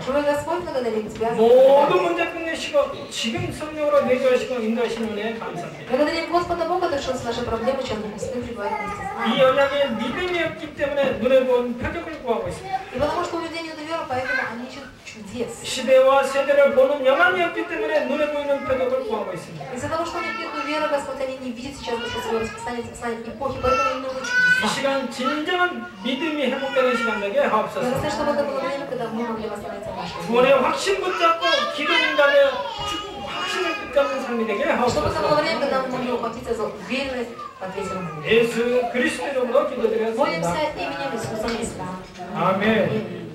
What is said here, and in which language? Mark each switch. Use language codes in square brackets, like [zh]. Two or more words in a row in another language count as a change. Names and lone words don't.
[ru] Живой Господь, благодарим Тебя. [ko] 모든 문제 끝내시고 지금 성령으로 내주하시고 인도하시는 은혜 감사합니다. [ru] Благодарим Господа Бога, который решил наши проблемы, чем мы с Ним пребывает вместе с [ko] 이 [ru] нами. [ko] 언약에 믿음이 없기 때문에 눈에 보는 표적을 구하고 있습니다. [ru] И потому что у людей нет веры, поэтому они ищут чудес. [ko] 시대와 세대를 보는 영안이 없기 때문에 눈에 보이는 표적을 구하고 있습니다. [ru] Из-за того, что у них нет веры, Господь, они не видят сейчас свое расписание эпохи, поэтому им нужны [ko] 이 [ru] чудеса. [ko] 시간 진정한 믿음이 회복되는 시간 되게 하옵소서. [ru] Благодарю, чтобы это было время, когда мы могли восстановиться в нашей жизни. [ko] 구원의 확신 붙잡고 기도 응답에 확신을 붙잡는 삶이 되게 [ru] Чтобы это [ko] 하옵소서. [ru] было время, когда мы могли ухватиться за уверенность в ответе на молитву. [ko] 예수 그리스도 이름으로 기도드렸습니다. [ru] Молимся именем Иисуса Христа. [ko] 아멘.